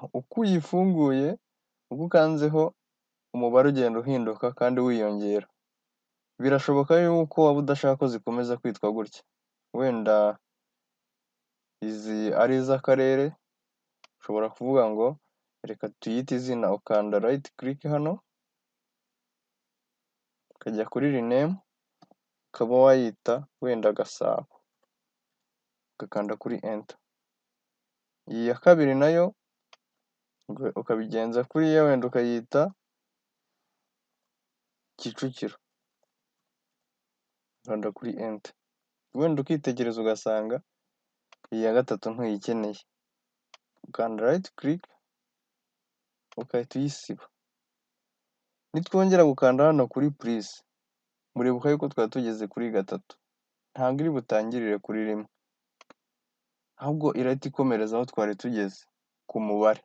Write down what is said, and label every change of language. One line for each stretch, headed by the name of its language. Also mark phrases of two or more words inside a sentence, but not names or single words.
Kinyarwanda: Uko uyifunguye, uko ukanzeho, umubare ugenda uhinduka kandi wiyongera. Birashoboka yuko waba udashaka ko zikomeza kwitwa gutya, wenda izi ari iz'akarere, ushobora kuvuga ngo reka tuyite izina, ukanda
English: right click
Kinyarwanda: hano ukajya kuri rename ukaba wayita wenda Gasabo, ugakanda kuri enter. Iyi ya kabiri nayo ukabigenza kuriya, wenda ukayita Kicukiro, ukanda kuri enter. Wenda ukitegereza ugasanga iyi ya gatatu ntuyikeneye, ukanda
English: right click
Kinyarwanda: ugahita uyisiba. Nitwongera gukanda hano kuri please, muribuka yuko twari tugeze kuri gatatu, ntabwo iri butangirire kuri rimwe, ahubwo irahita ikomereza aho twari tugeze ku mubare.